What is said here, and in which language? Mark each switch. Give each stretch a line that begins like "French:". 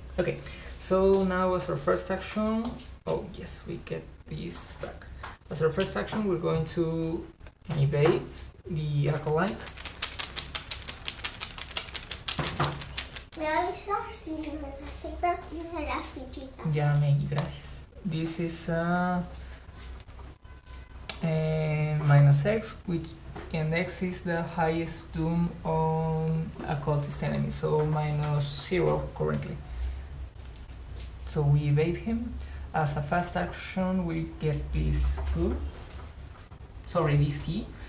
English: Okay, so now as our first action, oh yes, we get this back. As our first action, we're going to evade the acolyte.
Spanish: Me avisas si necesitas una de las fichitas. Ya, Maggie, gracias.
English: This is -X, which and X is the highest doom on a cultist enemy, so -0 currently. So we evade him. As a fast action, we get this clue. Sorry, this key.